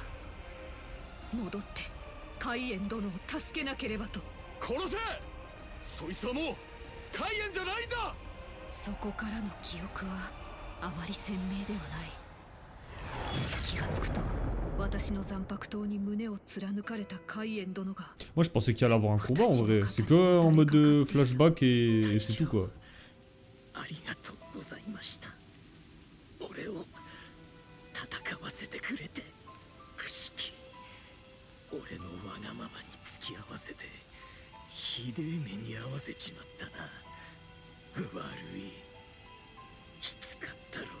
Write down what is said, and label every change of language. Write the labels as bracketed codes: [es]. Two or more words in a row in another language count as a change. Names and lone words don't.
[ja] 戻って海援殿を助けなければと。殺せ。そいつはもう海援じゃないんだ。そこからの記憶はあまり鮮明ではない。気がつくと私の残白刀に胸を貫かれた海援殿が。 [fr] Moi, je pensais qu'il allait avoir un combat en vrai. C'est que en mode flashback et c'est tout quoi. [ja] ありがとうございました。俺を戦わせてくれて。朽木、俺のわがままに付き合わせてひでえ目に遭わせちまったな。悪い。きつかったろう。